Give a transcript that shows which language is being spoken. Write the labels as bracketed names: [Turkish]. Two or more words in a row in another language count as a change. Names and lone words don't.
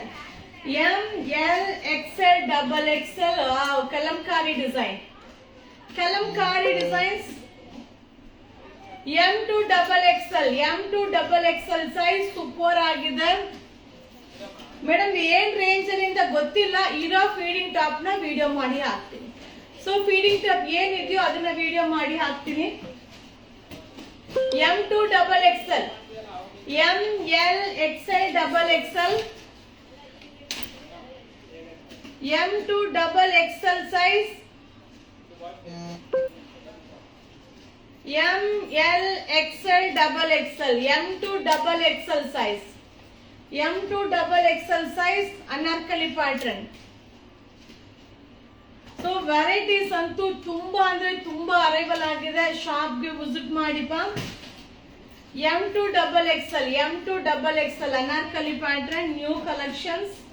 [Kannada] ML XL ಕಲಂಕಾರಿ [English] designs M2XXL size [Kannada] ಸೂಪರ್ ಆಗಿದೆ ಮೇಡಮ್. ಏನ್ ರೇಂಜ್ ಅಲ್ಲಿ ಅಂತ ಗೊತ್ತಿಲ್ಲ, ಇರೋ [English] feeding top [Kannada] ನ ವಿಡಿಯೋ ಮಾಡಿ ಹಾಕ್ತೀನಿ. [English] so feeding top [Kannada] ಏನಿದೆಯೋ ಅದನ್ನ ವಿಡಿಯೋ ಮಾಡಿ ಹಾಕ್ತೀನಿ. [English] M2XXL ML XL M2XXL size ML XL M2XXL size M2XXL size Anarkali pattern. so varieties [Kannada] ಅಂತೂ ತುಂಬಾ ಅಂದ್ರೆ ತುಂಬಾ ಅರೈವಲ್ ಆಗಿದೆ, ಶಾಪ್ಗೆ ವಿಸಿಟ್ ಮಾಡಿಪ್ಪ. [English] M2XXL Anarkali pattern new collections.